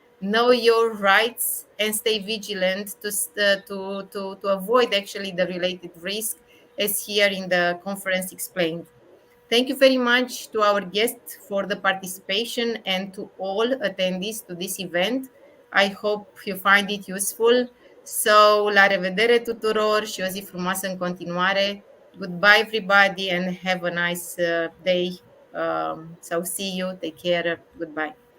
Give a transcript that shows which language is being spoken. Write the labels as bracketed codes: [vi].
[en] Know your rights and stay vigilant to avoid actually the related risk, as here in the conference explained. Thank you very much to our guests for the participation and to all attendees to this event. I hope you find it useful. [ro] So, la revedere tuturor și o zi frumoasă în continuare. [en] Goodbye everybody and have a nice day. So see you. Take care. Goodbye.